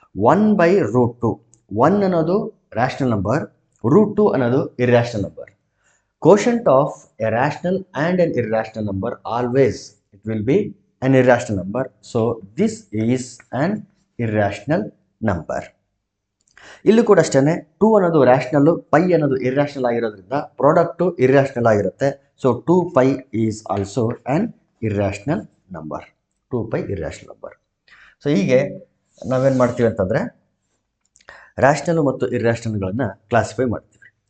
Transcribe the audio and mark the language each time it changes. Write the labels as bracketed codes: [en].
[kn] 1/√2 1 ಅನ್ನೋದು rational number, √2 ಅನ್ನೋದು irrational number. [en] Quotient of a rational and an irrational number always it will be an irrational number. So this is an irrational number. [kn] ಇಲ್ಲೂ ಕೂಡ ಅಷ್ಟೇ 2 ಅನ್ನೋದು ರ್ಯಾಷನಲ್ಲು, pi ಅನ್ನೋದು irrational ಆಗಿರೋದ್ರಿಂದ product irrational ಆಗಿರುತ್ತೆ. [en] So 2π is also an irrational number. [kn] 2π irrational number. So ಹೀಗೆ ನಾವೇನು ಮಾಡ್ತೀವಿ ಅಂತಂದರೆ ರ್ಯಾಷನಲ್ ಮತ್ತು ಇರ್ಯಾಷನಲ್ಗಳನ್ನು ಕ್ಲಾಸಿಫೈ ಮಾಡ್ತೀವಿ.